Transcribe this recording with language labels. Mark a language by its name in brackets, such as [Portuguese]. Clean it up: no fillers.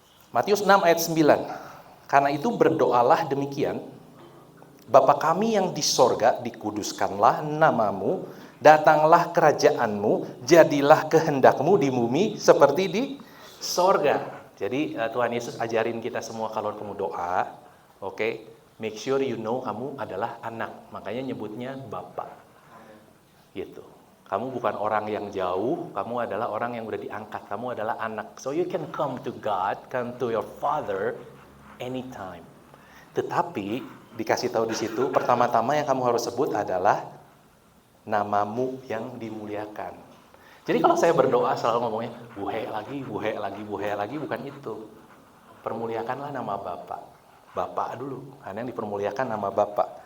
[Indonesian] Matius 6 ayat 9. Karena itu berdoalah demikian, Bapa kami yang di sorga, dikuduskanlah namamu, datanglah kerajaanmu, jadilah kehendakmu di bumi seperti di sorga. Jadi Tuhan Yesus ajarin kita semua kalau kamu doa, oke, [English] make sure you know [Indonesian] kamu adalah anak. Makanya nyebutnya Bapa. Gitu. Kamu bukan orang yang jauh, kamu adalah orang yang udah diangkat, kamu adalah anak. [English] So you can come to God, come to your Father anytime. [Indonesian] Tetapi dikasih tahu di situ, pertama-tama yang kamu harus sebut adalah namamu yang dimuliakan. Jadi kalau saya berdoa selalu ngomongnya buhe lagi, bukan itu. Permuliakanlah nama Bapa. Bapa dulu, karena yang dipermuliakan nama Bapa.